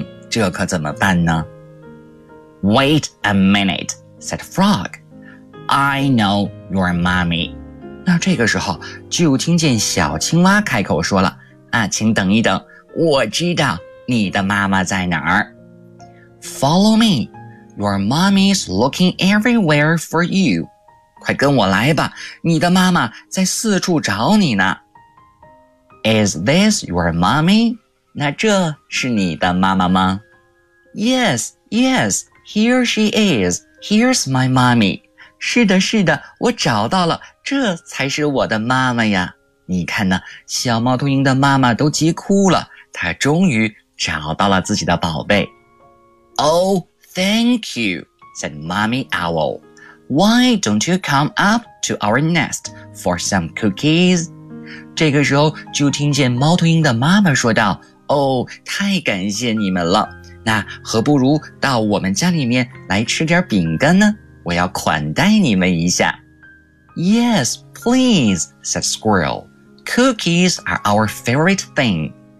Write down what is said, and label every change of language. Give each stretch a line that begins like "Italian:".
Chinese: 这可怎么办呢
English: ？”Wait a minute, said frog. I know your mommy.
Chinese: 那这个时候就听见小青蛙开口说了，请等一等，我知道你的妈妈在哪儿。
English: Follow me, your mommy's looking everywhere for you.
Chinese: 快跟我来吧，你的妈妈在四处找你呢。
English: Is this your mommy?
Chinese: 那这是你的妈妈吗？
English: Yes, yes, here she is, here's my mommy.
Chinese: 是的，是的，我找到了，这才是我的妈妈呀！你看呢，小猫头鹰的妈妈都急哭了，她终于找到了自己的宝贝。
English: Oh, thank you, said Mommy Owl. Why don't you come up to our nest for some cookies?
Chinese: 这个时候，就听见猫头鹰的妈妈说道：“哦，太感谢你们了，那何不如到我们家里面来吃点饼干呢？” 我要款待你们一下。
English: Yes, please, said squirrel. Cookies are our favorite thing.